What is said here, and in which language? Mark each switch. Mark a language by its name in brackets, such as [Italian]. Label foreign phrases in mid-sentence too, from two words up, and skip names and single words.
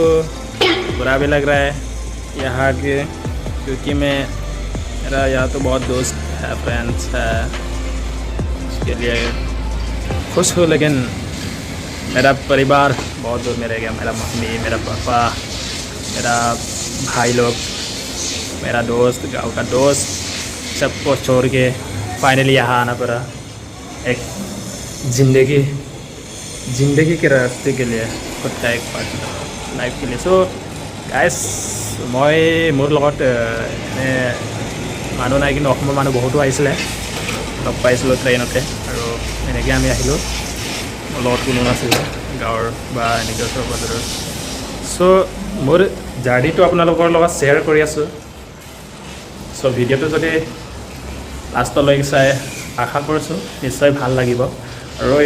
[Hindi] बुरा भी लग रहा है यहाँ के क्योंकि मेरा यहाँ तो बहुत दोस्त है फ्रेंड्स है उसके लिए खुश हूँ लेकिन मेरा परिवार बहुत दूर में रह गया मेरा मम्मी मेरा पापा मेरा भाई लोग मेरा दोस्त गांव का दोस्त सबको छोड़ के फाइनली यहाँ आना पड़ा एक ज़िंदगी के रास्ते के लिए खुद का एक पार्टनर लाइफ के लिए [English] so guys [Assamese] মই মোৰ লগত এনে মানুহ নাই কিন্তু অসমৰ মানুহ বহুতো আহিছিলে লগ পাইছিলোঁ ট্ৰেইনতে আৰু এনেকৈ আমি আহিলোঁ মোৰ লগত কোনো নাছিলে গাঁৱৰ বা এনেকৈ ওচৰ পাজৰৰ চ' মোৰ জাৰ্ণিটো আপোনালোকৰ লগত শ্বেয়াৰ কৰি আছোঁ চ' ভিডিঅ'টো যদি লাষ্টলৈকে চাই আশা কৰিছোঁ নিশ্চয় ভাল লাগিব আৰু এইটো